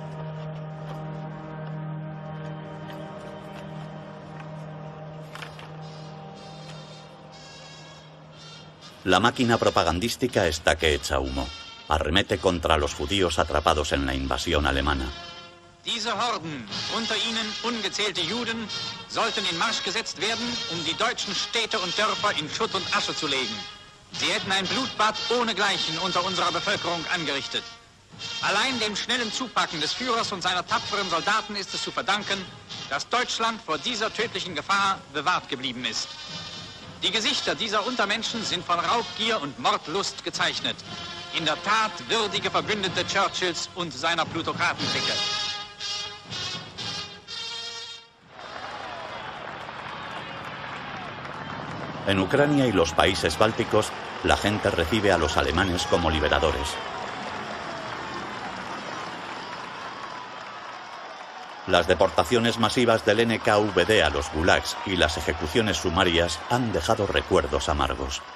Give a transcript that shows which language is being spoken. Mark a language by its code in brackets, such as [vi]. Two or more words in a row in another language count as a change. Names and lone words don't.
[es] La máquina propagandística está que echa humo. Arremete contra los judíos atrapados en la invasión alemana. [de] Diese Horden, unter ihnen ungezählte Juden, sollten in Marsch gesetzt werden, die deutschen Städte und Dörfer in Schutt und Asche zu legen. Sie hätten ein Blutbad ohnegleichen unter unserer Bevölkerung angerichtet. Allein dem schnellen Zupacken des Führers und seiner tapferen Soldaten ist es zu verdanken, dass Deutschland vor dieser tödlichen Gefahr bewahrt geblieben ist. Die Gesichter dieser Untermenschen sind von Raubgier und Mordlust gezeichnet. In der Tat würdige Verbündete Churchills und seiner Plutokratenklicke. [es] En Ucrania y los países bálticos, la gente recibe a los alemanes como liberadores. Las deportaciones masivas del NKVD a los gulags y las ejecuciones sumarias han dejado recuerdos amargos.